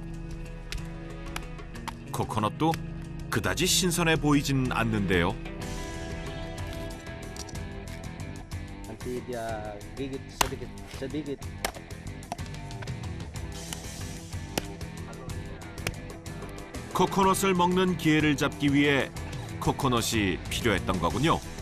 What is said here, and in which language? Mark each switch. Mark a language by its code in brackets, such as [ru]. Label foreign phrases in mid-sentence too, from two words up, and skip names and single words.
[ko] 코코넛도 그다지 신선해 보이진 않는데요. [id] Nanti dia gigit sedikit. [ko] 코코넛을 먹는 기회를 잡기 위해 코코넛이 필요했던 거군요.